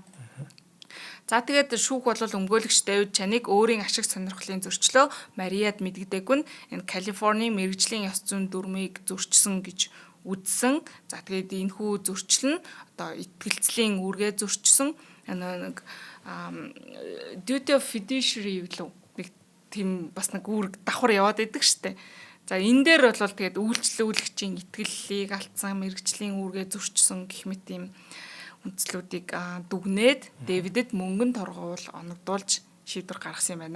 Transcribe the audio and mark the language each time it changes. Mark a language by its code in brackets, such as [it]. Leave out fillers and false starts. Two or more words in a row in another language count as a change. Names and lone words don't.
[mn] За тэгээд шүүх бол өмгөөлөгч Дэвид Чаныг өөрийн ашиг сонирхлын зөрчлөө Мариад мэдэгдээгүй нь энэ Калифорни мэргэжлийн ёс зүйн дүрмийг зөрчсөн гэж үзсэн. За тэгээд энэхүү зөрчил нь одоо итгэлцлийн үүргээ зөрчсөн нэг [en] duty of fiduciary [mn] гэлөө нэг тийм бас нэг үүрэг давхар яваад идэг штэ. За энэ дээр бол тэгээд үйлчлүүлэгчийн итгэллийг алдсан, мэргэжлийн үүргээ зөрчсөн гэх мэт ийм үндслүүдийг дүгнээд Дэвидэд мөнгөн торгуул оногдуулж шийдвэр гаргасан юм байна.